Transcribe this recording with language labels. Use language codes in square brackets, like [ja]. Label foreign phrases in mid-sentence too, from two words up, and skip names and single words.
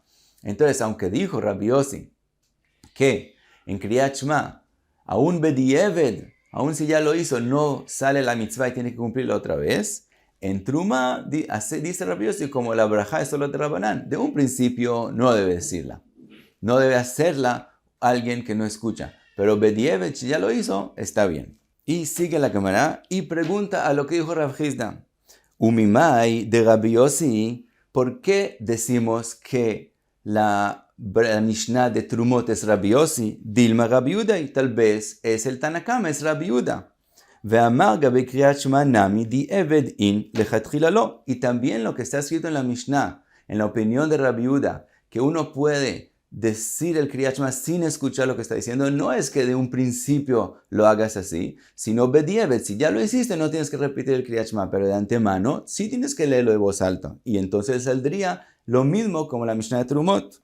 [es] Entonces, aunque dijo Rabbi Yossi que en Kriyat Shema, aún bedieved, aún si ya lo hizo, no sale la mitzvah y tiene que cumplirla otra vez, en Truma dice Rabbi Yossi, como la braja es solo de Rabbanán, de un principio no debe decirla, no debe hacerla alguien que no escucha, pero bedieved, si ya lo hizo, está bien. Y sigue la cámara y pregunta a lo que dijo Rav Hizda. [arc] וממאי ד [es] Rabbi Yossi, ¿por qué decimos que la Mishnah de Trumot es Rabbi Yossi? [arc] דילמא רבי יהודה, [es] y tal vez es el Tanakama, es Rabbi Yehuda. [arc] ואמר גבי קריאת שמע נמי דיעבד אין לכתחילה לא. [es] Y también lo que está escrito en la Mishnah, en la opinión de Rabbi Yehuda, que uno puede decir el Kriyat Shema sin escuchar lo que está diciendo, no es que de un principio lo hagas así, sino bedieved, si ya lo hiciste no tienes que repetir el Kriyat Shema, pero de antemano sí tienes que leerlo de voz alta, y entonces saldría lo mismo como la Mishnah de Trumot.